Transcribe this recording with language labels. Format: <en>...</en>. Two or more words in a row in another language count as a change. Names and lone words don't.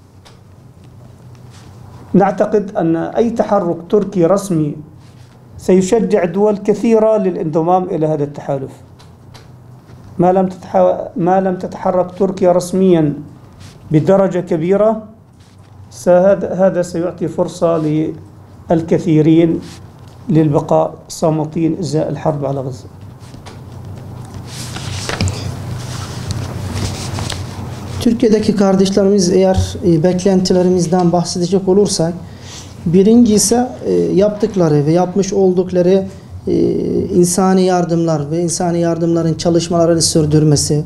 <ar>نعتقد أن أي تحرك تركي رسمي سيشجع دول كثيرة للانضمام إلى هذا التحالف. ما لم تتحرك تركيا رسميا بدرجة كبيرة، هذا سيعطي فرصة للكثيرين للبقاء صامتين إزاء الحرب على غزة.</ar> <tr>Türkiye'deki kardeşlerimiz, eğer beklentilerimizden bahsedecek olursak, birincisi yaptıkları ve yapmış oldukları insani yardımlar ve insani yardımların çalışmalarını sürdürmesi.</tr>